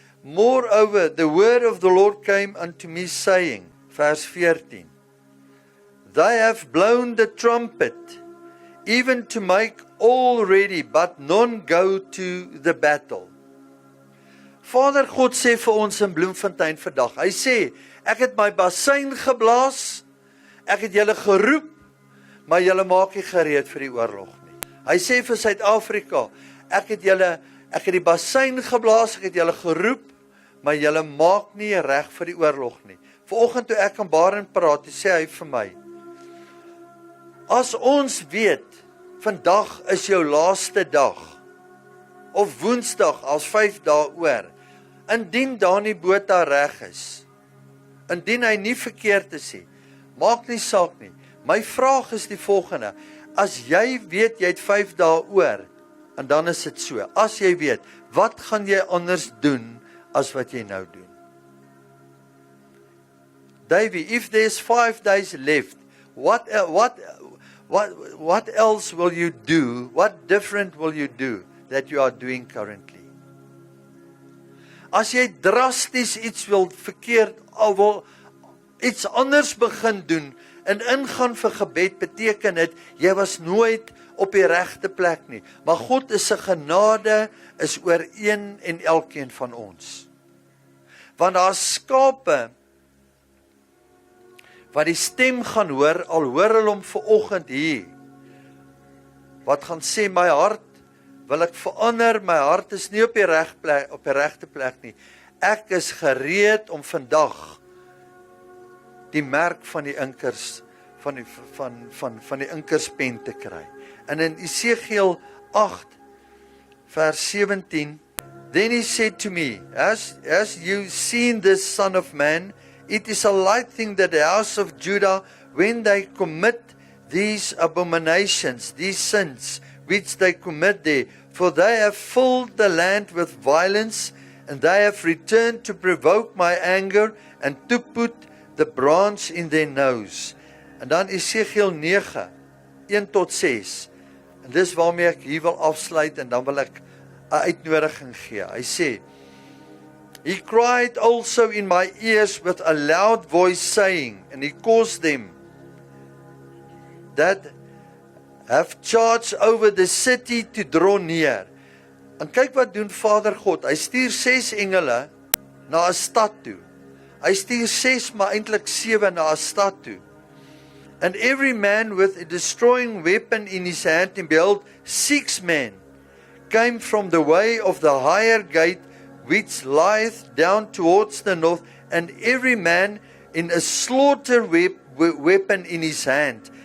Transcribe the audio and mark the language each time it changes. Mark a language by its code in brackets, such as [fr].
[en] Moreover, the word of the Lord came unto me saying, vers 14, They have blown the trumpet, even to make all ready, but none go to the battle. [af] Vader God sê vir ons in Bloemfontein vandag, hy sê, ek het my bassein geblaas, ek het julle geroep, maar julle maak nie gereed vir die oorlog nie. Hy sê vir Suid-Afrika, ek het die bassein geblaas, ek het julle geroep, maar julle maak nie reg vir die oorlog nie. Vanoggend toe ek aan Baren praat, sê hy vir my, as ons weet, vandag is jou laaste dag, of Woensdag as 5 dae oor, indien Dani Botha reg is, indien hy nie verkeerd is nie, maak nie saak nie. My vraag is die volgende, as jy weet jy het 5 dae oor, en dan is dit so, as jy weet, wat gaan jy anders doen, as wat jy nou doen? [en] Davey, if there's 5 days left, what else will you do? What different will you do that you are doing currently? [af] As jy drasties iets wil verkeerd, of wil iets anders begin doen, en ingaan vir gebed, beteken dit, jy was nooit op die regte plek nie. Maar God is sy genade, is oor een en elkeen van ons. Want daar is skape, wat die stem gaan hoor, al hoor hulle hom vanoggend hier, wat gaan sê my hart wil ek verander, my hart is nie op die regte plek nie. Ek is gereed om vandag die merk van die inkers van die inkerspen te kry. En in Esegiel 8 vers 17, [en] then he said to me, as you seen this, son of man, it is a light thing that the house of Judah, when they commit these abominations, these sins, which they commit there, for they have filled the land with violence, and they have returned to provoke my anger, and to put the branch in their nose. [af] En dan Esegiel 9, 1 tot 6, en dis waarmee ek hier wil afsluit, en dan wil ek 'n uitnodiging gee. Hy sê, [en] he cried also in my ears with a loud voice, saying, and he caused them that have charge over the city to draw near. [af] En kyk wat doen Vader God, hy stuur 6 engele na 'n stad toe. Hy stuur 6, maar eintlik 7 na 'n stad toe. [en] And every man with a destroying weapon in his hand, and behold, 6 men came from the way of the higher gate, which lieth down towards the north, and every man in a slaughter weapon in his hand.